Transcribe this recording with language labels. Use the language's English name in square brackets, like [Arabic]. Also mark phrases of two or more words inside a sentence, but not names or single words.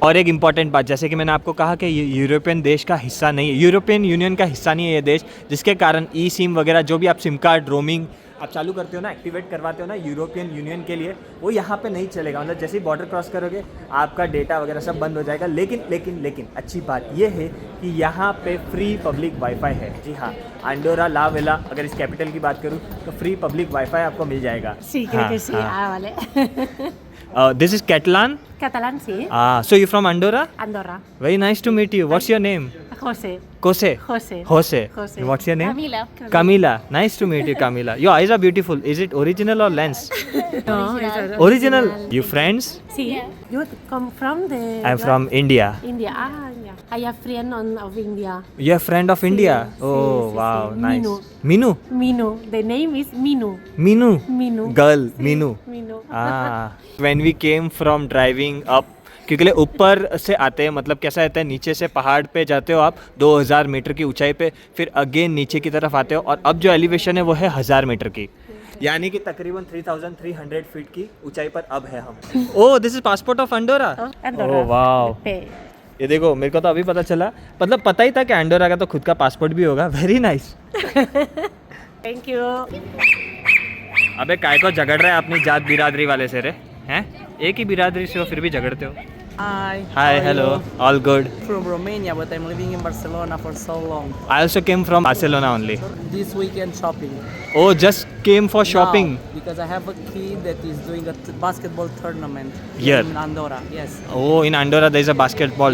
[Hindi] और एक इंपॉर्टेंट बात, जैसे कि मैंने आपको कहा कि ये यूरोपियन देश का हिस्सा नहीं है, [English] European Union [Hindi] का हिस्सा नहीं है ये देश, जिसके कारण ई सिम वगैरह जो भी आप [English] SIM card roaming [Hindi] आप चालू करते हो ना, एक्टिवेट करवाते हो ना [English] European Union [Hindi] के लिए, वो यहाँ पे नहीं चलेगा। मतलब जैसे ही [English] border cross [Hindi] करोगे आपका डेटा वगैरह सब बंद हो जाएगा। लेकिन अच्छी बात ये है कि यहाँ पे [English] free public WiFi [Hindi] है। जी हाँ, अंडोरा ला वेला, अगर इस कैपिटल की बात करूँ तो [English] free public WiFi [Hindi] आपको मिल जाएगा। [Spanish] Sí, creo que sí. Ah, vale. [English] This is Catalan? [Spanish] Catalán, sí. [English] So you're from Andorra? Andorra. Very nice to meet you. What's your name? José. Jose. José. And what's your name? Camila. Camila. Nice to meet you, Camila. Your eyes are beautiful. Is it original or lens? No, it's Original. You friends? Sí. You come from the... I'm from India. India. Ah, yeah. I have friend of India. You're a friend of India? [Spanish] Sí, [English] Oh, [Spanish] sí, [English] wow, [Spanish] sí. [English] nice. Minu. Minu? Minu. The name is Minu. Minu? Minu. Girl, [Spanish] Sí, [English] Minu. Minu. When we came from driving up, [Hindi] क्योंकि ऊपर से आते हैं, मतलब कैसा रहता है, नीचे से पहाड़ पे जाते हो आप 2000 मीटर की ऊंचाई पे, फिर अगेन नीचे की तरफ आते हो और अब जो एलिवेशन है वो है 1000 मीटर की। यानी कि तकरीबन 3,300 फीट की ऊंचाई पर अब है हम। [English] Oh this is passport of Andorra. Andorra. Oh wow, Pe. [Hindi] ये देखो मेरे को तो अभी पता चला, मतलब पता ही था कि अंडोरा का तो खुद का पासपोर्ट भी होगा। [English] Very nice. Thank you. [Hindi] अबे काय को झगड़ रहा है अपनी जात बिरादरी वाले से रे, हैं? एक ही बिरादरी से हो फिर भी झगड़ते हो। [English] Hi. हाय how are हेलो, you? All good. From Romania, but I'm living in Barcelona for so long. I also came from Barcelona only. This weekend shopping. Oh just came for shopping. Now, because I have a kid that is doing a basketball tournament Here? in Andorra. Yes. Oh in Andorra there is a basketball